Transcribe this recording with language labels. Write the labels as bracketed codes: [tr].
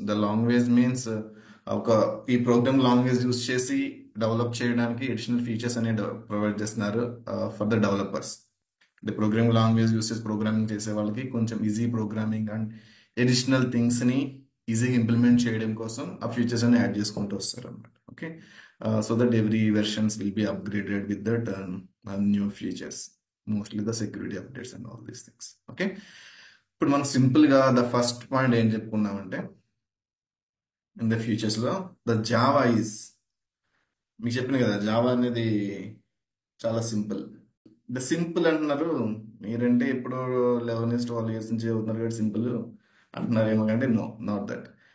[te] The language means ఒక ఈ program language use చేసి డెవలప్ చేయడానికి అడిషనల్ ఫీచర్స్ అనేవి ప్రొవైడ్ చేస్తున్నారు [en] For the developers. [te] అంటే ప్రోగ్రామింగ్ లాంగ్వేజ్ యూస్ చేసి ప్రోగ్రామింగ్ చేసే వాళ్ళకి కొంచెం easy programming and additional things ని ఈజీగా ఇంప్లిమెంట్ చేయడం కోసం ఆ ఫీచర్స్ అని యాడ్ చేసుకుంటూ వస్తారు అనమాట. Okay. [en] So that every versions will be upgraded with that new features, mostly the security updates and all these things. Okay. [te] ఇప్పుడు మనం సింపుల్ గా ద ఫస్ట్ పాయింట్ ఏం చెప్పుకున్నామంటే ఇన్ ద ఫ్యూచర్స్ లో ద జావా ఈజ్, మీకు చెప్పిన కదా Java అనేది చాలా సింపుల్. ద సింపుల్ అంటున్నారు మీరంటే ఇప్పుడు 11 12 years నుంచి చదువుతున్నారు కాబట్టి సింపుల్ అంటున్నారు ఏమో కంటే [en] No, not that.